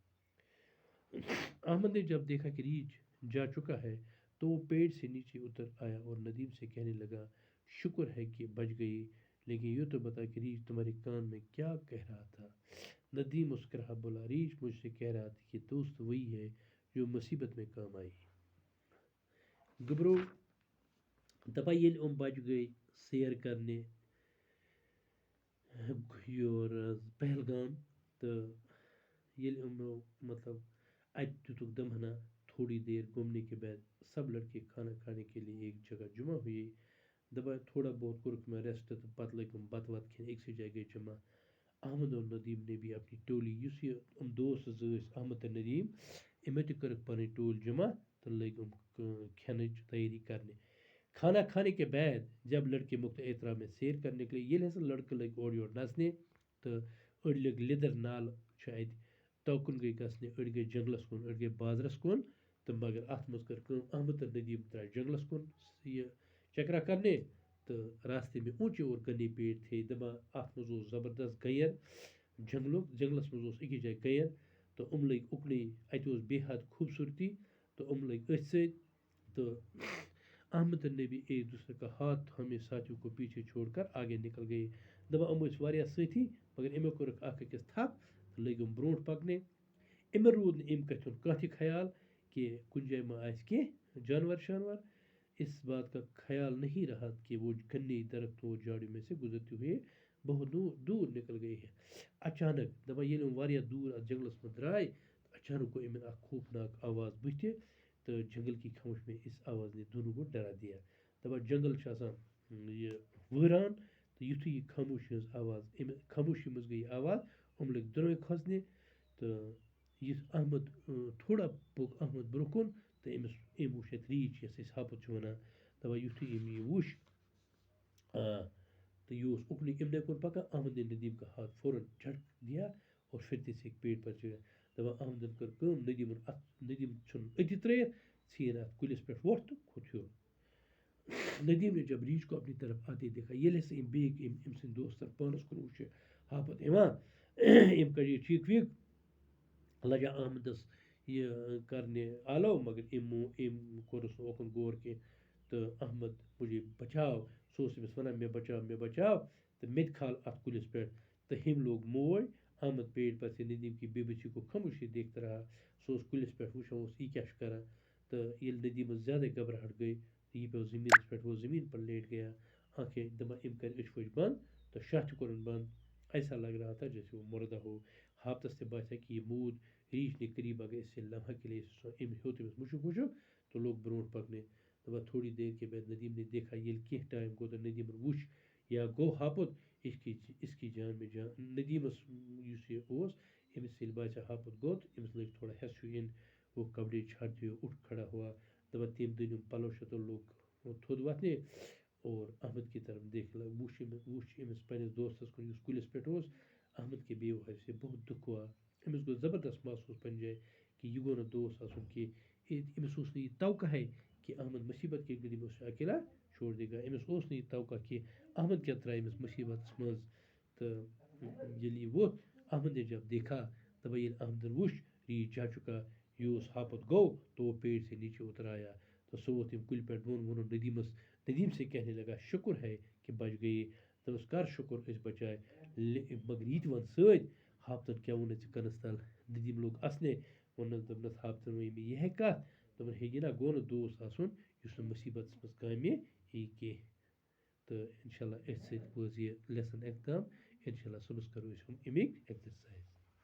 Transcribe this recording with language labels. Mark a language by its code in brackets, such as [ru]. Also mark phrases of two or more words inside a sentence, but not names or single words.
[ur] احمد نے جب دیکھا کہ ریچھ جا چکا ہے تو وہ پیڑ سے نیچے اتر آیا اور ندیم سے کہنے لگا، شکر ہے کہ بچ گئی، لیکن یہ تو بتا کہ ریچھ تمہارے کان میں کیا کہہ رہا تھا. ندیم مسکرا بولا، ریچھ مجھ سے کہہ رہا تھا کہ دوست وہی ہے جو مصیبت میں کام آئی. [ks] گبرو دپا ییٚلہِ یِم [ur] بچ گئے سیر کرنے [ks] یور پہلگام تہٕ ییٚلہِ یِمو مطلب اتہِ دِتُکھ دمہنا. [ur] تھوڑی دیر گھومنے کے بعد سب لڑکے کھانا کھانے کے لیے ایک جگہ جمع ہوئے. [ks] دپا تھوڑا بہت کورُکھ مےٚ ریسٹ تہٕ پتہٕ لٔگۍ یِم بتہٕ وتہٕ کھٮ۪نہِ أکسٕے جایہِ گٔے جمع. [ur] احمد اور ندیم نے بھی اپنی ٹولی، [ks] یُس یہ یِم دوست زٕ ٲسۍ احمد تہٕ ندیم، یِمو تہِ کٔرٕکھ پنٕنۍ ٹوٗلۍ جمع تہٕ لٔگۍ یِم کھٮ۪نٕچ تیٲری کرنے. [ur] کھانا کھانے کے بعد جب لڑکے مختلف اطراف میں سیر کرنے نکلے، [ks] ییٚلہِ ہسا لڑکہٕ لٔگۍ اورٕ یورٕ نژنہِ تہٕ أڑۍ لٔگۍ لیدٕر نالہٕ چھُ اَتہِ توکُن گٔے گژھنہِ، أڑۍ گٔے جنگلس کُن، أڑۍ گٔے بازرس کُن. تہٕ مگر اتھ منٛز کٔر کٲم، احمد تہٕ ندیم درٛاے جنگلس کُن یہ چکرا کرنے. [ur] تہٕ راستے میں اونچے اور گھنے پیڑ تھے. [ks] دپان اتھ منٛز اوس زبردست گیر جنگلس منٛز اوس أکِس جایہِ گیر تہٕ یِم لٔگۍ اُکنُے. اتہِ اوس بے حد خوبصوٗرتی تہٕ یِم لٔگۍ أتھۍ سۭتۍ. [ur] تہٕ احمد اور نبی ایک دوسرے کا ہاتھ تھامے ساتھیوں کو پیچھے چھوڑ کر آگے نکل گئے. [ks] دپان یِم ٲسۍ واریاہ سٲتھی مگر یِمو کوٚرُکھ اکھ أکِس تھپھ تہٕ لٔگۍ یِم برونٛٹھ پکنہِ. یِمن روٗد نہٕ اَمہِ کتھِ ہُنٛد کانٛہہ تہِ خیال کہ کُنہِ جایہِ ما آسہِ کینٛہہ جانور شانور. [ur] اس بات کا خیال نہیں رہا کہ وہ گھنے درختوں اور جھاڑیوں میں سے گزرتے ہوئے بہت دور نکل گئے ہیں. [ks] اچانک دپان ییٚلہِ یِم واریاہ دوٗر اتھ جنگلس منٛز درٛاے تہٕ اچانک گوٚو یِمن اکھ خوفناک آواز بٕتھِ تہٕ [ur] جنگل کی خاموشی میں اس آواز نے دونوں کو ڈرا دیا. [ks] دپان جنگل چھُ آسان یہ وٲران تہٕ یُتھُے یہِ خاموشی ہٕنٛز آواز، اَمہِ خاموشی منٛز گٔے یہِ آواز، یِم لٔگۍ دۄنوَے کھۄژنہِ. تہٕ یُس احمد تھوڑا پوٚک احمد برونٛہہ کُن تہٕ أمۍ وُچھ اَتہِ ریچھ یَس أسۍ ہاپُت چھِ وَنان. دپان یُتھُے أمۍ یہِ وُچھ تو یہ اوس اُکنُے. اِمنے کُن پکان. [ur] احمد نے ندیم کا ہاتھ فوراً جھٹک دیا اور پھرتی سے ایک پیڑ پر چڑھا. [ks] دپان احمدن کٔر کٲم، ندیم ژھُن أتی ترٲیِتھ، ژھٕنۍ اَتھ کُلِس پٮ۪ٹھ وۄٹھ تہٕ کھوٚت ہیوٚر. [ur] ندیم نے جب ریچھ کو اپنی طرف آتے دیکھا، [ks] ییٚلہِ ہسا أمۍ بیٚیہِ أمۍ سٕنٛدۍ دوستن پانس کُن وُچھ ہاپت یِوان، أمۍ کَڑے ٹھیٖک ویٖک لجا احمدس یہِ کرنہِ آلو مگر أمۍ کوٚرُس نہٕ اوکُن غور کینٛہہ. تہٕ [ur] احمد مجھے بچاو [ks] سُہ اوس أمِس وَنان مےٚ بچاو تہٕ مےٚ تہِ کھال اَتھ کُلِس پٮ۪ٹھ تہٕ ہیٚمۍ لوگ موج [ur] احمد پیٹ پر سے ندیم کی بے بسی کو خاموشی دیکھتا رہا [ks] سُہ اوس کُلِس پٮ۪ٹھ وٕچھان اوس یہِ کیٛاہ چھُ کران تہٕ ییٚلہِ ندیٖمس زیادَے گھبراہٹ گٔے تہٕ یہِ پیوٚو زٔمیٖنَس پٮ۪ٹھ [ur] وہ زمین پر لیٹ گیا آنکھیں [ks] دپان أمۍ کَرِ أچھ ؤچھ بنٛد تہٕ شاہ تہِ کوٚرُن بنٛد [ur] ایسا لگ رہا تھا جیسے وہ مردہ ہو [ks] ہاپتس تہِ باسیٛا کہ یہِ موٗد [ur] ریٖچھ نے قریب اگر اس سے لمحہ کے لیے [ks] أمۍ ہیوٚت أمِس مُشُک تہٕ لوگ برونٛٹھ پکنہِ دپان [ur] تھوڑی دیر کے بعد ندیم نے دیکھا [ks] ییٚلہِ کینٛہہ ٹایم گوٚو تہٕ ندیٖمن وُچھ یا گوٚو ہاپُت [ur] اس کی جان میں جان [ks] ندیٖمس یُس یہِ اوس أمِس ییٚلہِ باسیٛو ہاپُت گوٚو تہٕ أمِس لٔج تھوڑا ہٮ۪س ہیوٗ یِنۍ [ur] وہ کپڑے چھاڑتے ہوئے اٹھ کھڑا ہوا [ks] دپان تٔمۍ دٔنِم پلو شتو لوگ تھوٚد وۄتھنہِ [ur] اور احمد کی طرف دیکھنے لگا [ks] وُچھ أمِس پنٛنِس دوستس کُن یُس کُلِس پٮ۪ٹھ اوس [ur] احمد کے بے وفایی سے بہت دُکھ ہوا [ks] أمِس گوٚو زبردست محسوٗس پنٛنہِ جایہِ کہ یہِ گوٚو نہٕ دوست آسُن کینٛہہ أمِس اوس نہٕ یہِ توقع [ur] ہے کہ احمد مصیبت کے گھڑی میں اسے اکیلا چھوڑ دے گا [ks] أمِس اوس نہٕ یہِ توقع کہ احمد کیٛاہ ترٛایہِ أمِس مصیبتس منٛز تہٕ ییٚلہِ یہِ ووٚتھ [ur] احمد نے جب دیکھا [ks] دپان ییٚلہِ احمدن وُچھ [ur] ریٖچھ جا چُکا [ks] یہ اوس ہاپت گوٚو [ur] تو وہ پیڑ سے نیچے اتر آیا [ks] تو سُہ ووٚتھ تٔمۍ کُلہِ پٮ۪ٹھ بۄن ووٚنُن [ur] ندیم سے کہنے لگا شکر ہے کہ بچ گئی [ks] دوٚپُس کر شکر أسۍ بچاے مگر یہِ تہِ وَن سۭتۍ ہاپتن کیٛاہ ووٚنُتھ ژےٚ کَنس تل ندیم لوگ اَسنہِ ووٚننس دوٚپنس ہاپتن ووٚن مےٚ یِہے کتھ دوٚپُن ہے یہِ نا گوٚو نہٕ دوست آسُن یُس نہٕ مُصیبتس منٛز کامہِ یی کینٛہہ تہٕ [ar] اِنشاء اللہ [ks] أتھۍ سۭتۍ وٲژ یہِ لیسن اختتام [ar] اِنشاء اللہ [ks] صُبحس کرو أسۍ اَمِکۍ ایٚکزرسایز